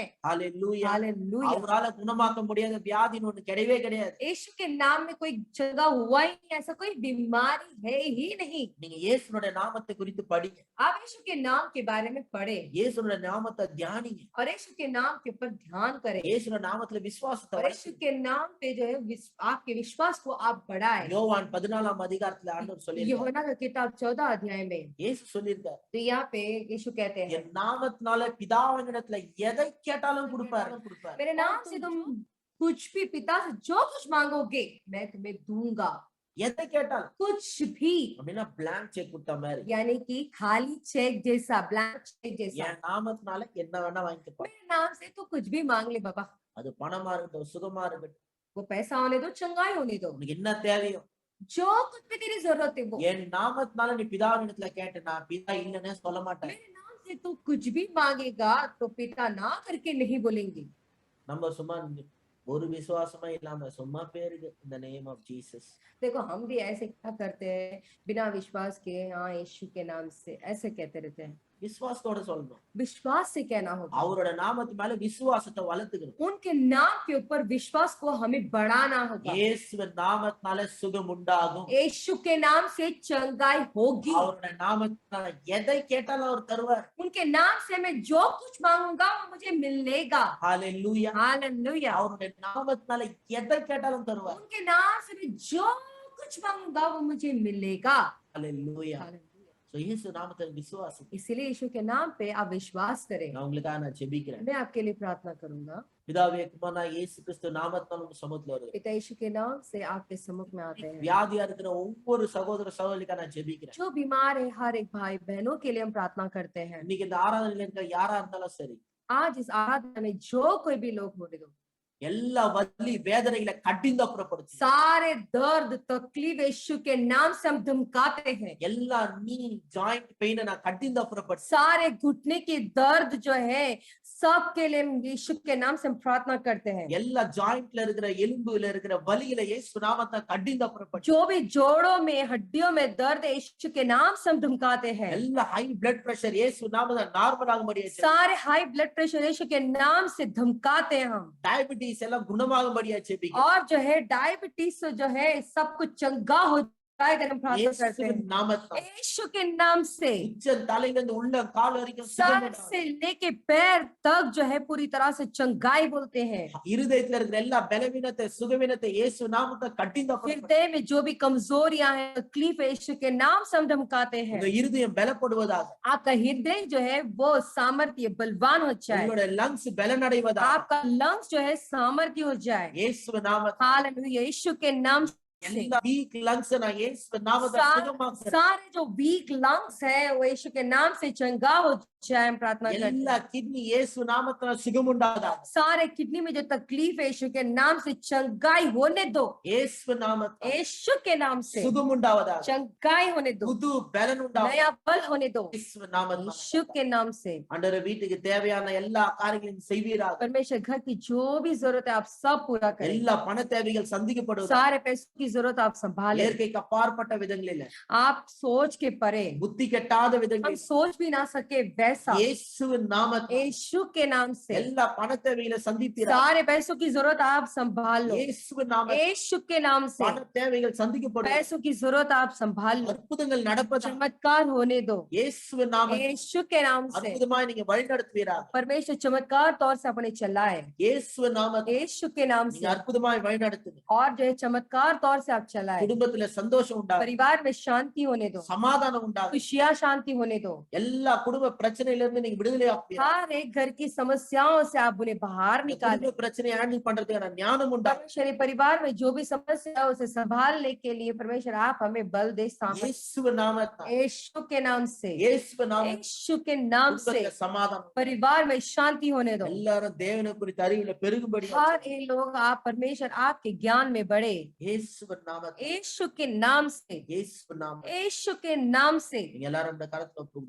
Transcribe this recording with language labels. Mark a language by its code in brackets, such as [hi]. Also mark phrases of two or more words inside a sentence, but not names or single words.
[ta] ஹalleluya. [hi] हालेलुया। [ta] அவரால குணமாக்க முடியாத வியாதின்னு ஒண்ணு கிடையவே கிடையாது. [hi] यीशु के नाम में कोई चंगा हुआ ही नहीं, ऐसा कोई बीमारी है ही नहीं। [ta] நீங்க இயேசுவோட நாமத்தை குறித்து படிங்க. [hi] आप यीशु के नाम के बारे में पढ़े [ta] இயேசுவோட நாமத்தை தியானிங்க. [hi] और यीशु के नाम के ऊपर ध्यान करें [ta] இயேசுவோட நாமத்துல விசுவாசத்தை [hi] और यीशु के नाम पे जो है आपके विश्वास को आप बढ़ाएं। [ta] யோவான் 14ஆம் அதிகாரத்துல ஆண்டவர் சொல்லியிருக்கார். [hi] यूहन्ना का किताब 14 अध्याय में [ta] இயேசு சொல்லியிருக்கார், [hi] तो यहाँ पे यीशु कहते हैं, [ta] என் நாமத்தினால பிதாவினிடத்துல எதை கேட்டாலும் கொடுப்பாரு. [hi] मेरे नाम से तुम कुछ भी पिता से जो कुछ मांगोगे मैं तुम्हें दूंगा। [ta] எதை கேட்டாலும் [hi] कुछ भी [ta] அப்படின்னா [en] blank cheque [ta] கொடுத்த மாதிரி. [hi] यानी कि खाली चेक जैसा, [en] blank cheque [hi] जैसा। [ta] என் நாமத்தினால என்ன வேணா வாங்கிக்கப்பா. [hi] मेरे नाम से तो कुछ भी मांग ले बाबा, [ta] அது பணமா இருக்கட்டும், சுகமா இருக்கட்டும், [hi] वो पैसा होने दो, चंगाई होने दो, [ta] உனக்கு என்ன தேவையோ [hi] जो कुछ भी तेरी जरूरत है वो। [ta] என் நாமத்தினால நீ பிதாவினிடத்துல கேட்டனா பிதா இல்லைன்னு சொல்ல மாட்டேன். [hi] मेरे नाम से तू कुछ भी मांगेगा तो पिता ना करके नहीं बोलेंगे। [ta] நம்ம சும்மா ஒரு விசுவாசமா இல்லாம சும்மா பேருக்கு இந்த [en] name of Jesus. [hi] देखो हम भी ऐसे क्या करते हैं, बिना विश्वास के हाँ यीशु के नाम से ऐसे कहते रहते हैं। [ta] விசுவாசத்தோட சொல்லணும். [hi] विश्वास से कहना होगा, [ta] அவரோட நாமத்து மேல விசுவாசத்தை வளர்த்துக்கணும். [hi] उनके नाम के ऊपर विश्वास को हमें बढ़ाना होगा। [ta] இயேசுவின் நாமத்தினால சுகம் உண்டாகும். [hi] यीशु के नाम से चंगाई होगी। [ta] அவரோட நாமத்தினால எதை கேட்டாலும் அவர் தருவார். [hi] उनके नाम से मैं जो कुछ मांगूंगा वो मुझे मिलेगा। [ta] ஹalleluya. [hi] हालेलुया। [ta] அவருடைய நாமத்தினால எதை கேட்டாலும் தருவார். [hi] उनके नाम से मैं जो कुछ मांगूंगा वो मुझे मिलेगा। [ta] ஹalleluya. [hi] हालेलुया। [ta] சோ இயேசு நாமத்துல விசுவாசம். [hi] इसीलिए यीशु के नाम पे आप विश्वास करें। [ta] நான் உங்களுக்காக நான் ஜெபிக்கிறேன். [hi] मैं आपके लिए प्रार्थना करूंगा। [ta] பிதாவே குமாரனா இயேசு கிறிஸ்து நாமத்தினால உங்க சமூகத்துல வருகிறேன். [hi] पिता यीशु के नाम से आपके सम्मुख में आते हैं। [ta] வியாதியா இருக்கிற ஒவ்வொரு சகோதர சகோதரிக்காக நான் ஜெபிக்கிறேன். [hi] जो बीमार है हर एक भाई बहनों के लिए हम प्रार्थना करते हैं। [ta] இன்னைக்கு இந்த ஆராதனையில இருக்க யாரா இருந்தாலும் சரி, [hi] आज इस आराधना में जो कोई भी लोग होने दो, [ta] எல்லா வலி வேதனைகளை கடிந்தப்புறப்படுத்தி [hi] सारे दर्द तकलीफ यीशु के नाम से हम धमकाते हैं। [ta] எல்லா [en] knee joint pain [ta] நான் கடிந்தப்புறப்படுத்தி [hi] सारे घुटने की दर्द जो है सबके लिए हम यीशु के नाम से हम प्रार्थना करते हैं। [ta] எல்லா ஜாயிண்ட்ல இருக்கிற எலும்புல இருக்கிற வலிகளை இயேசு நாமத்தை கடிந்தப்புறப்படுத்தி [hi] जो भी जोड़ों में हड्डियों में दर्द है यीशु के नाम से हम धमकाते हैं। [ta] எல்லா [en] high blood pressure [ta] இயேசு நாமத்தை நார்மல் ஆகும்படி [hi] सारे [en] high blood pressure [hi] यीशु के नाम से धमकाते हैं हम। [ta] டயபிட்டிஸ் எல்லாம் குணமாகும்படியா ஜெபிக்கிறோம் [hi] और जो है डायबिटीज जो है सब कुछ चंगा हो जाएगा हम प्रार्थना करते [ta] இயேசுவின் [hi] हैं [ta] நாமத்தால் [hi] यीशु के नाम से। [ta] உச்ச தலையிலிருந்து உள்ள கால் வரைக்கும் [hi] सर [ta] சுகமுண்டாகும். [hi] से लेके पैर तक जो है पूरी तरह से चंगाई बोलते हैं। [ta] இருதயத்துல இருக்கிற எல்லா பலவீனத்தை சுகவீனத்தை இயேசு நாமத்தை கடிந்தப்புறப்படுத்தி [hi] हृदय में जो भी कमजोरियां हैं तकलीफ है यीशु के नाम से हम धमकाते हैं। [ta] உங்க இருதயம் பலப்படுவதாக [hi] आपका हृदय जो है वो सामर्थ्य बलवान हो जाए। [ta] உங்களோட லங்ஸ் பலனடைவதாக [hi] आपका लंग्स जो है सामर्थ्य हो जाए। [ta] இயேசு நாமத்தால் [hi] हालेलुया यीशु के नाम से। [ta] எல்லா [en] weak lungs [ta] நான் இயேசு நாமத்தை சுகமாக்குறேன் [hi] सारे जो [en] weak lungs [hi] है वो यीशु के नाम से चंगा हो जाए हम प्रार्थना करते [ta] எல்லா [hi] हैं। [ta] கிட்னி இயேசு நாமத்துல சுகமுண்டாவதாக [hi] सारे किडनी में जो तकलीफ है यीशु के नाम से चंगाई होने दो। [ta] இயேசு நாமத்துல [hi] यीशु के नाम से [ta] சுகமுண்டாவதாக [hi] चंगाई होने दो। [ta] புது பலன் உண்டாவதாக [hi] नया बल होने दो [ta] இயேசு நாமத்துல [hi] यीशु के नाम से। [ta] ஆண்டவரே வீட்டுக்கு தேவையான எல்லா காரியங்களையும் செய்வீராக [hi] परमेश्वर घर की जो भी जरूरत है आप सब पूरा करें। [ta] எல்லா பண தேவைகள் சந்திக்கப்படுவதாக [hi] सारे पैसों की जरूरत आप संभालें। [ta] இயற்கைக்கு அப்பாற்பட்ட விதங்களில் [hi] आप सोच के परे [ta] புத்தி கெட்டாத [hi] हम [ta] விதங்களில் [hi] सोच भी ना सके वैसा [ta] இயேசுவின் நாமத்தில் [hi] यीशु के नाम से [ta] எல்லா பண தேவைகளை சந்திப்பீராக [hi] सारे पैसों की जरूरत आप संभाल लो। [ta] இயேசுவின் நாமத்தில் [hi] यीशु के नाम से [ta] பண தேவைகள் சந்திக்கப்படும் [hi] पैसों की जरूरत आप संभाल लो। [ta] அற்புதங்கள் நடப்பதாக [hi] चमत्कार होने दो [ta] இயேசுவின் நாமத்தில் [hi] यीशु के नाम से। [ta] அற்புதமாய் நீங்க வழிநடத்துவீராக [hi] परमेश्वर चमत्कार तौर से अपने चलाए [ta] இயேசுவின் நாமத்தில் [hi] यीशु के नाम [ta] நீங்க [hi] से। [ta] அற்புதமாய் வழிநடத்துங்க [hi] और जो है चमत्कार तौर से आप चलाए। [ta] குடும்பத்துல சந்தோஷம் உண்டாகும் [hi] परिवार में शांति होने दो [ta] சமாதானம் உண்டாகும் [hi] खुशियां शांति होने दो। [ta] எல்லா குடும்ப பிரச்சனையில இருந்து நீங்க விடுதலை ஆக்குவீராக [hi] हर एक घर की समस्याओं से आप उन्हें बाहर निकालें। [ta] குடும்ப பிரச்சனையை ஹேண்டில் பண்றதுக்கான ஞானம் உண்டாகும் [hi] परमेश्वर परिवार में जो भी समस्या है उसे संभालने के लिए परमेश्वर आप हमें बल दे सामर्थ्य। [ta] இயேசுவின் நாமத்தில் [hi] यीशु के नाम से [ta] இயேசுவின் நாமத்தில் [hi] यीशु के नाम से [ta] குடும்பத்துல சமாதானம் [hi] परिवार में शांति होने दो। [ta] எல்லாரும் தேவனை குறித்த அறிவுல பெருகும்படி [hi] हर एक लोग आप परमेश्वर आपके ज्ञान में बढ़े [ta] இயேசுவின் நாமத்தில் [hi] यीशु के नाम से। [ta] இயேசுவின் நாமத்தில் [hi] यीशु के नाम से [ta] நீங்க எல்லாரும் இந்த கரத்துல ஒப்புக்கொடுங்க.